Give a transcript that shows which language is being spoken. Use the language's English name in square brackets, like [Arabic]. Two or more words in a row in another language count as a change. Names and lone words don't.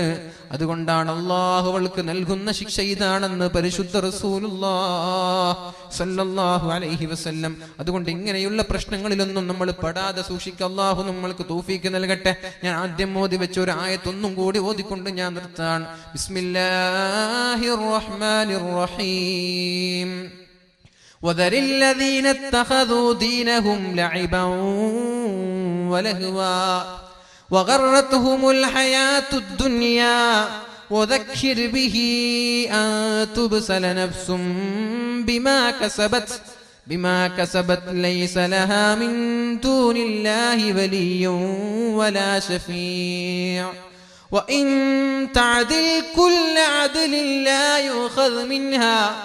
[Malayalam] അതുകൊണ്ടാണ് അല്ലാഹു അവൾക്ക് നൽകുന്ന ശിക്ഷ ഇതാണെന്ന് പരിശുദ്ധ [Arabic] رسول الله صلى الله عليه وسلم. [Malayalam] അതുകൊണ്ട് ഇങ്ങനെയുള്ള പ്രശ്നങ്ങളിലൊന്നും നമ്മൾ പെടാതെ സൂക്ഷിക്കുക. അല്ലാഹു നമ്മൾക്ക് തൗഫീഖ് നൽകട്ടെ. ഞാൻ ആദ്യം ഓതി വെച്ച ഒരു ആയത്തൊന്നും കൂടി ഓതിക്കൊണ്ട് ഞാൻ നിർത്താൻ. [Arabic] بسم الله الرحمن الرحيم. وذر الذين اتخذوا دينهم لعبا ولهوا وغرتهم الحياة الدنيا وذكر به أن تبسل نفس بما كسبت ليس لها من دون الله ولي ولا شفيع وإن تعدل كل عدل لا يؤخذ منها